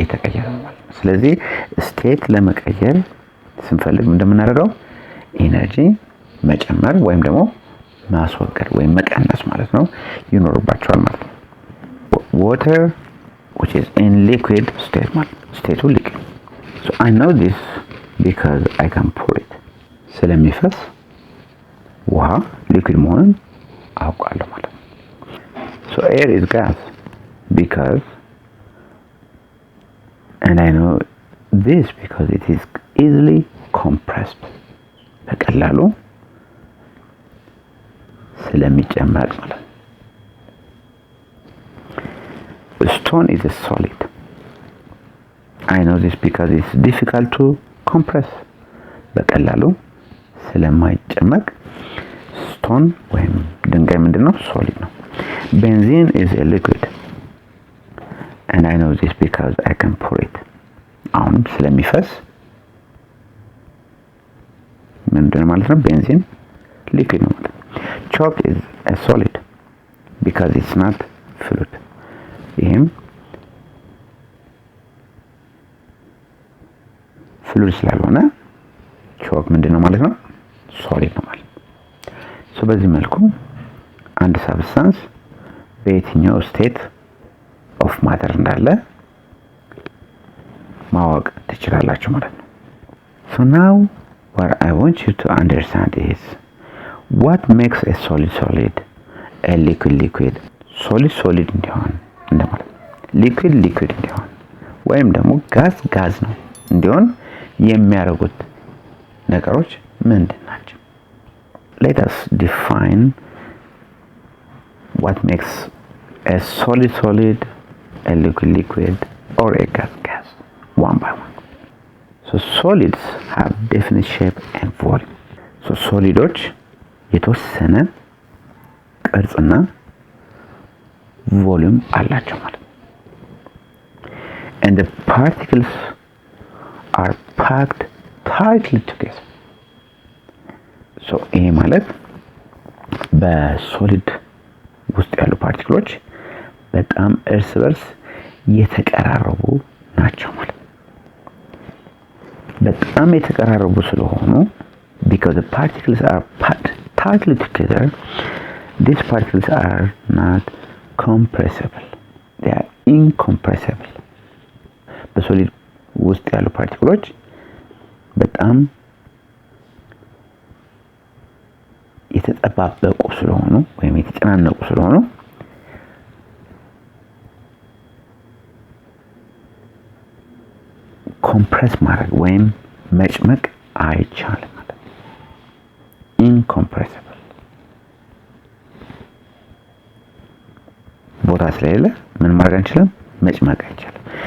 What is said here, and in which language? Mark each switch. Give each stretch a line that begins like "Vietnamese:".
Amharic: እየተቀየረ ነው ማለት ነው። ስለዚህ ስቴት ለመቀየር ስንፈልግ እንደምናደርገው ኢነርጂ መጨመር ወይም ደግሞ ማስወገድ ወይም መቀነስ ማለት ነው ይኖርባቸዋል ማለት ነው።
English: water which is in liquid state state liquid, so I know this because I can pour it.
Amharic: ስለሚፈስ ውሃ ሊኩዊድ መሆኑን አውቃለሁ ማለት ነው።
English: so air is gas because and I know this because it is easily compressed.
Amharic: በቀላሉ ስለሚጨመቅ ማለት ነው።
English: Stone is a solid. I know this because it's difficult to compress.
Amharic: በቀላሉ ስለማይጨመቅ ስቶን ወይም ድንጋይ ምንድነው? ሶሊድ ነው።
English: Benzene is a liquid. And I know this because I can pour it.
Amharic: አሁን ስለሚፈስ ምንድነው ማለት ነው? ቤንዚን ሊኩዊድ ነው ማለት ነው።
English: Chalk is a solid because it's not fluid.
Amharic: ይሄም ፍሉድ ስላልሆነ ቾክ ምንድነው ማለት ነው? ሶሊድ ነው ማለት ነው። በዚህ መልኩ አንድ ሳብስታንስ በየትኛው ስቴት ኦፍ ማተር እንዳለ ማወቅ ትችላላችሁ ማለት ነው።
English: So now what I want you to understand is what makes a solid solid, a liquid liquid, solid
Amharic: እንዲሆን እንደማለት ሊኩዊድ ሊኩዊድ እንዲሆን ወይም ደግሞ ጋዝ ጋዝ ነው እንዲሆን የሚያደርጉት ነገሮች ምንድን ናቸው?
English: Let us define what makes a solid solid, a liquid liquid, or a gas gas one by one. So solids have definite shape and volume.
Amharic: So solidoች የተወሰነ ቅርጽና volume አላቸው ማለት ነው።
English: And the particles are packed tightly together.
Amharic: So ይሄ ማለት በሶሊድ ውስጥ ያሉ ፓርቲክሎች በጣም እርስ በርስ የተቀራረቡ ናቸው ማለት ነው። በጣም የተቀራረቡ ስለሆኑ
English: because the particles are packed tightly together, these particles are not compressible. They are incompressible.
Amharic: በሶሊድ ውስጥ ያሉ ፓርቲክሎች በጣም የተጠባበቁ ስለሆኑ ወይም የተጨናነቁ ስለሆኑ ኮምፕረስ ማድረግ ወይም መጭመቅ አይቻልም ማለት ነው። incompressible ቦታ ስለሌለ ምን ማድረግ አንችልም? መጭመቅ አይቻልም።